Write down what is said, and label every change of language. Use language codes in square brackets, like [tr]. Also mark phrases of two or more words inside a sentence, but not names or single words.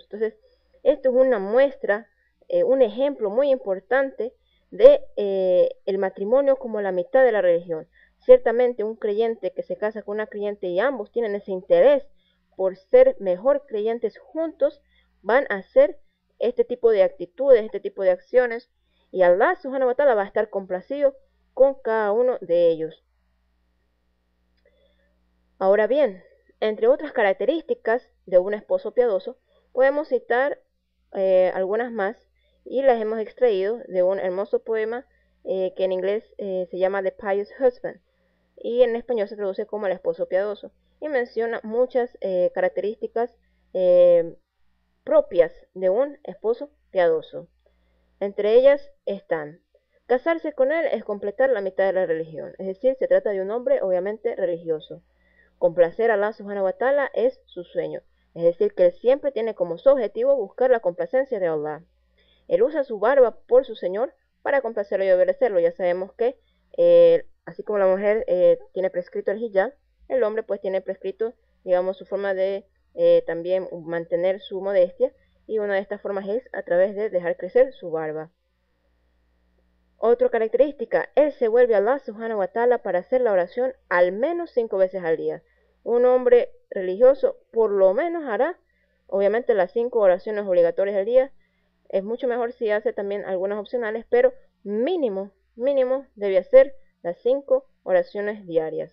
[es] Entonces, esto es una muestra, un ejemplo muy importante de el matrimonio como la mitad de la religión. Ciertamente un creyente que se casa con una creyente y ambos tienen ese interés por ser mejor creyentes juntos, van a hacer este tipo de actitudes, este tipo de acciones, y Allah [ar] سبحانه وتعالى [es] va a estar complacido con cada uno de ellos. Ahora bien, entre otras características de un esposo piadoso, podemos citar algunas más, y las hemos extraído de un hermoso poema que en inglés se llama The Pious Husband, y en español se traduce como el esposo piadoso, y menciona muchas características propias de un esposo piadoso. Entre ellas están: casarse con él es completar la mitad de la religión, es decir, se trata de un hombre obviamente religioso. Complacer a Allah [ar] سبحانه وتعالى [es] es su sueño, es decir, que él siempre tiene como su objetivo buscar la complacencia de Allah. Él usa su barba por su Señor para complacerlo y obedecerlo. Ya sabemos que así como la mujer tiene prescrito el hijab, el hombre pues tiene prescrito, digamos, su forma de también mantener su modestia, y una de estas formas es a través de dejar crecer su barba. Otra característica: él se vuelve a Allah [ar] سبحانه وتعالى [es] para hacer la oración al menos 5 veces al día. Un hombre religioso por lo menos hará Obviamente las 5 oraciones obligatorias al día. Es mucho mejor si hace también algunas opcionales, pero mínimo debe hacer las 5 oraciones diarias.